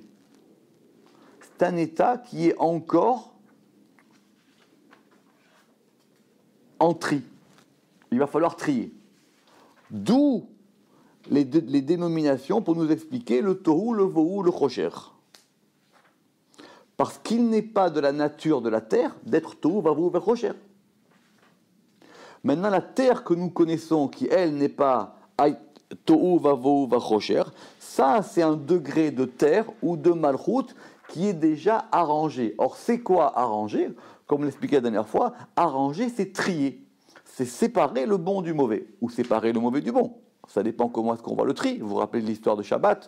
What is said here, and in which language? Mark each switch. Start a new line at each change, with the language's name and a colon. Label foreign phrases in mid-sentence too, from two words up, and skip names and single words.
French: C'est un état qui est encore en tri. Il va falloir trier. D'où les dénominations pour nous expliquer le tohu, le vohu, le chosher. Parce qu'il n'est pas de la nature de la terre d'être
Hebrew: tohu, vavohu, chosher.
French: Maintenant, la terre que nous connaissons, qui elle n'est pas
Hebrew: tohu, vavohu, chosher,
French: ça c'est un degré de terre ou de malchut qui est déjà arrangé. Or, c'est quoi arranger? Comme l'expliquait la dernière fois, arranger, c'est trier. C'est séparer le bon du mauvais, ou séparer le mauvais du bon. Ça dépend comment est-ce qu'on voit le tri. Vous vous rappelez de l'histoire de Shabbat?